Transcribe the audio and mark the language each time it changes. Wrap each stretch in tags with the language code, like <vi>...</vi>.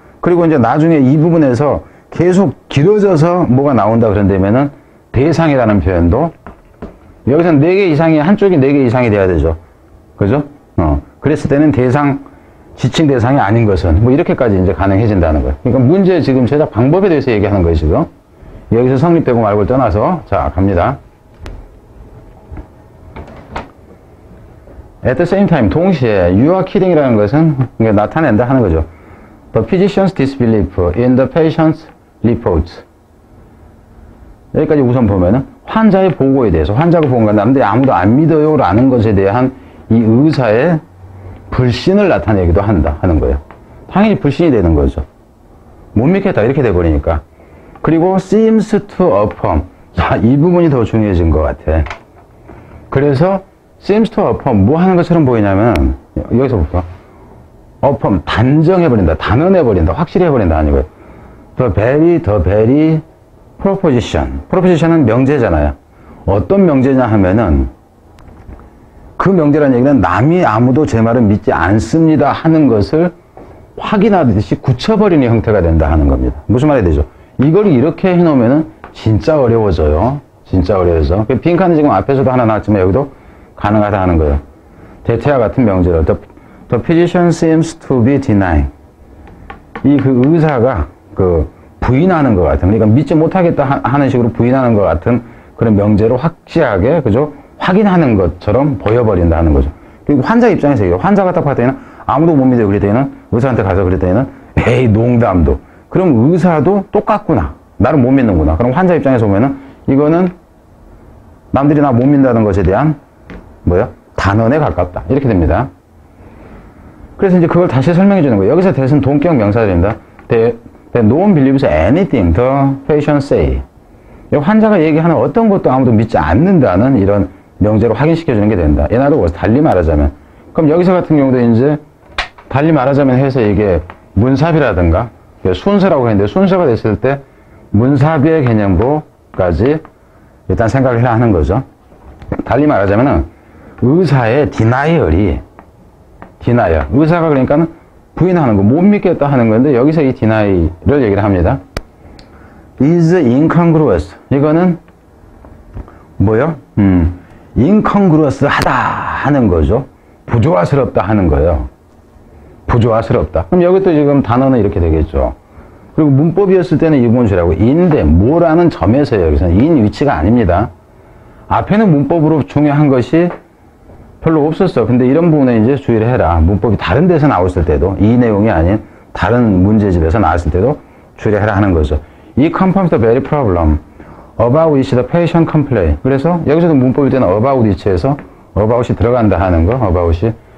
<ko>그리고 이제 나중에 이 부분에서 계속 길어져서 뭐가 나온다 그런다면은 대상이라는 표현도 여기서 4개 이상이, 한쪽이 4개 이상이 돼야 되죠. 그죠? 그랬을 때는 지칭 대상이 아닌 것은 뭐 이렇게까지 이제 가능해진다는 거예요. 그러니까 문제 지금 제작 방법에 대해서 얘기하는 거예요, 지금. 여기서 성립되고 말고를 떠나서. 자, 갑니다.</ko> <en>At the same time,</en> <ko>동시에</ko> <en>you are kidding이라는</en> <ko>것은 나타낸다 하는 거죠.</ko> <en>The physician's disbelief in the patient's report.</en> <ko>여기까지 우선 보면은 환자의 보고에 대해서, 환자가 보고가 남들이 아무도 안 믿어요 라는 것에 대한 이 의사의 불신을 나타내기도 한다 하는 거예요. 당연히 불신이 되는 거죠. 못 믿겠다 이렇게 돼버리니까. 그리고</ko> <en>seems to affirm.</en> <ko>자, 이 부분이 더 중요해진 것 같아. 그래서</ko> <en>seems to affirm</en> <ko>뭐 하는 것처럼 보이냐면, 여기서 볼까? affirm 단정해버린다, 단언해버린다, 확실히 해버린다 하는 거예요.</ko> <en>the very proposition. proposition은</en> <ko>명제잖아요. 어떤 명제냐 하면은 그 명제라는 얘기는 남이 아무도 제 말을 믿지 않습니다 하는 것을 확인하듯이 굳혀버리는 형태가 된다 하는 겁니다. 무슨 말이 되죠? 이걸 이렇게 해놓으면은 진짜 어려워져요. 진짜 어려워져. 빈칸은 지금 앞에서도 하나 나왔지만 여기도 가능하다 하는 거예요. 대체와 같은 명제로</ko> <en>The physician seems to be denying.</en> <ko>이 그 의사가 그 부인하는 것 같은, 그러니까 믿지 못하겠다 하는 식으로 부인하는 것 같은 그런 명제로 확실하게, 그죠? 확인하는 것처럼 보여버린다 하는 거죠. 그리고 환자 입장에서 이거, 환자가 딱 봤더니 아무도 못 믿어 그랬더니는, 의사한테 가서 그랬더니는 에이 농담도. 그럼 의사도 똑같구나. 나를 못 믿는구나. 그럼 환자 입장에서 보면은 이거는 남들이 나 못 믿는다는 것에 대한 단언에 가깝다. 이렇게 됩니다. 그래서 이제 그걸 다시 설명해 주는 거예요. 여기서 대신 동격 명사들입니다.</ko> <en>They no one believes anything the patient say.</en> <ko>환자가 얘기하는 어떤 것도 아무도 믿지 않는다는 이런 명제로 확인시켜 주는 게 된다. 얘나도 달리 말하자면, 그럼 여기서 같은 경우도 이제 달리 말하자면 해서 이게 문사비라든가 순서라고 했는데, 순서가 됐을 때 문사비의 개념부까지 일단 생각을 해야 하는 거죠. 달리 말하자면은 의사의 디나이얼이, 의사가 그러니까 부인하는 거, 못 믿겠다 하는 건데, 여기서 이 디나이를 얘기를 합니다.</ko> <en>is incongruous.</en> <ko>이거는 뭐요? incongruous 하다 하는 거죠. 부조화스럽다 하는 거예요. 부조화스럽다. 그럼 여기 또 지금 단어는 이렇게 되겠죠. 그리고 문법이었을 때는 이 부분 주라고. 인데 뭐라는 점에서요. 여기서는 인 위치가 아닙니다. 앞에는 문법으로 중요한 것이 별로 없었어. 근데 이런 부분에 이제 주의를 해라. 문법이 다른 데서 나왔을 때도, 이 내용이 아닌 다른 문제집에서 나왔을 때도 주의를 해라 하는 거죠.</ko> <en>이 confirms the very problem about which the patient complain.</en> <ko>그래서 여기서도 문법일 때는 about which에서 about이 들어간다 하는 거, about이.</ko>